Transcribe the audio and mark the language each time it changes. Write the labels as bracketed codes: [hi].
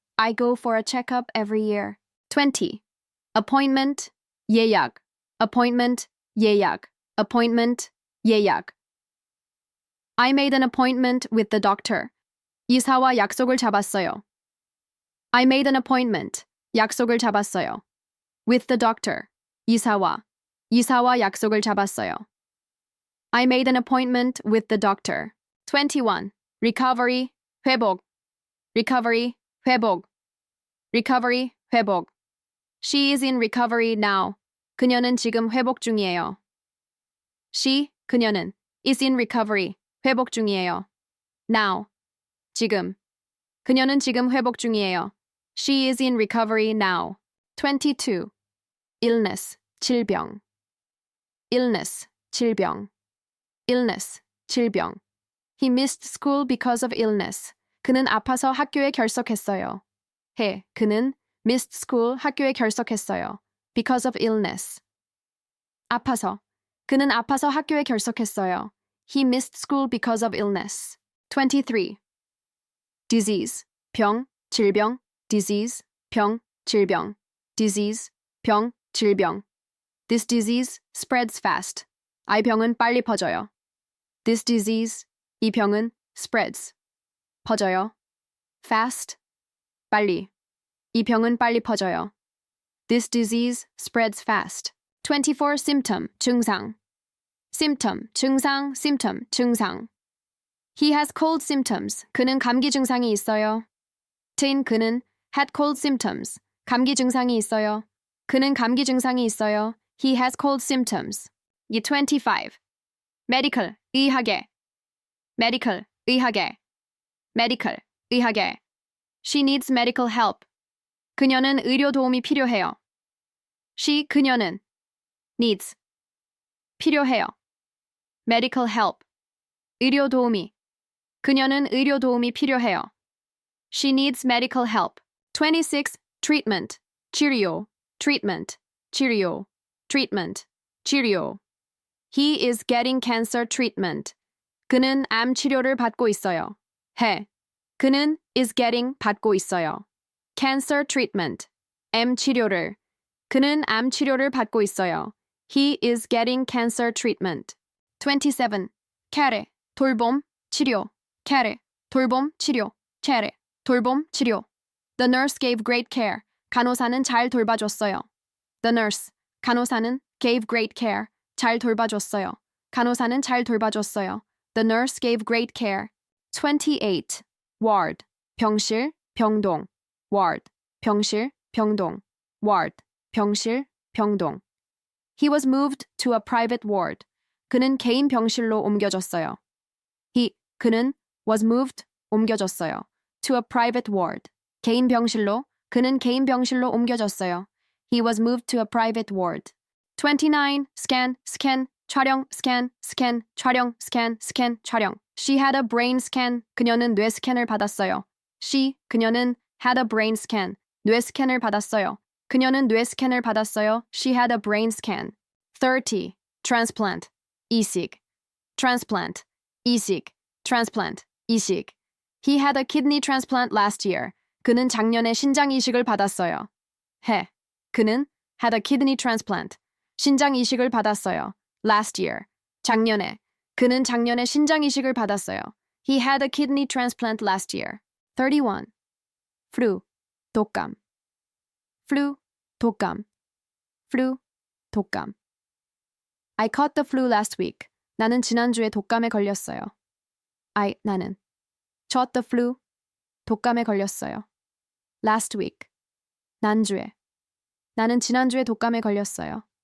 [en] I go for a checkup every year. 20. Appointment, [ko] 예약. [en] Appointment, 예약. Appointment, [ko] 예약. [en] I made an appointment with the doctor. [ko] 의사와 약속을 잡았어요. [en] I made an appointment. [ko] 약속을 잡았어요. [en] With the doctor. [ko] 의사와 약속을 잡았어요. [en] I made an appointment with the doctor. 21. Recovery, [ko] 회복. [en] Recovery, 회복. Recovery, [ko] 회복. [en] She is in recovery now. [ko] 그녀는 지금 회복 중이에요. 그녀는 [en] is in recovery, [ko] 회복 중이에요. [en] Now, [ko] 지금. 그녀는 지금 회복 중이에요. [en] She is in recovery now. 22. Illness, [ko] 질병. [en] Illness, [ko] 질병. [en] Illness, 질병. He missed school because of illness. [ko] 그는 아파서 학교에 결석했어요. 그는 [en] missed school, [ko] 학교에 결석했어요. [en] Because of illness. [ko] 아파서. 그는 아파서 학교에 결석했어요. [en] He missed school because of illness. 23. Disease, [ko] 병, 질병. Disease, 병, 질병. [en] Disease, [ko] 병, 질병. [en] This disease spreads fast. [ko] 이 병은 빨리 퍼져요. [en] This disease, [ko] 이 병은 [en] spreads, [ko] 퍼져요. [en] Fast, [ko] 빨리. 이 병은 빨리 퍼져요. [en] This disease spreads fast. 24. Symptom, [ko] 증상. [en] Symptom, [ko] 증상, [en] symptom, 증상. He has cold symptoms. [ko] 그는 감기 증상이 있어요. 그는 [en] had cold symptoms. [ko] 감기 증상이 있어요. 그는 감기 증상이 있어요. [en] He has cold symptoms. 25. Medical, [ko] 의학에. [en] Medical, 의학에. Medical, [ko] 의학에. [en] She needs medical help. [ko] 그녀는 의료 도움이 필요해요. 그녀는 [en] needs, [ko] 필요해요. [en] Medical help, [ko] 의료 도우미. 그녀는 의료 도움이 필요해요. [en] She needs medical help. 26. Treatment, [ko] 치료. [en] Treatment, [ko] 치료. [en] Treatment, 치료. He is getting cancer treatment. [ko] 그는 암 치료를 받고 있어요. 그는 [en] is getting, [ko] 받고 있어요. [en] Cancer treatment, [ko] 암 치료를. 그는 암 치료를 받고 있어요. [en] He is getting cancer treatment. [ko] 27. [en] care, [ko] 돌봄, 치료. care, 돌봄, 치료. [en] care, [ko] 돌봄, 치료. [en] The nurse gave great care. [ko] 간호사는 잘 돌봐줬어요. [en] The nurse, [ko] 간호사는 [en] gave great care. [ko] 잘 돌봐줬어요. 간호사는 잘 돌봐줬어요. [en] The nurse gave great care. [ko] 28. [en] ward, [ko] 병실, 병동. [en] ward, [ko] 병실, 병동. ward, 병실, 병동. [en] He was moved to a private ward. [ko] 그는 개인 병실로 옮겨졌어요. 그는 [en] was moved, [ko] 옮겨졌어요. [en] To a private ward. [ko] 개인 병실로, 그는 개인 병실로 옮겨졌어요. [en] He was moved to a private ward. 29. Scan, [ko] 촬영, 촬영, 촬영. [en] She had a brain scan. [ko] 그녀는 뇌 스캔을 받았어요. 그녀는 [en] had a brain scan. [ko] 뇌 스캔을 받았어요. 그녀는 뇌 스캔을 받았어요. [en] She had a brain scan. 30. Transplant, [ko] 이식. [en] Transplant, 이식. Transplant, [ko] 이식. [en] He had a kidney transplant last year. [ko] 그는 작년에 신장 이식을 받았어요. 그는 [en] had a kidney transplant. [ko] 신장 이식을 받았어요. [en] Last year. [ko] 작년에. 그는 작년에 신장 이식을 받았어요. [en] He had a kidney transplant last year. 31. Flu, [ko] 독감. [en] Flu, 독감. Flu, [ko] 독감. [en] I caught the flu last week. [ko] 나는 지난주에 독감에 걸렸어요. 나는. [en] caught the flu, [ko] 독감에 걸렸어요. [en] Last week. [ko] 난주에. 나는 지난주에 독감에 걸렸어요.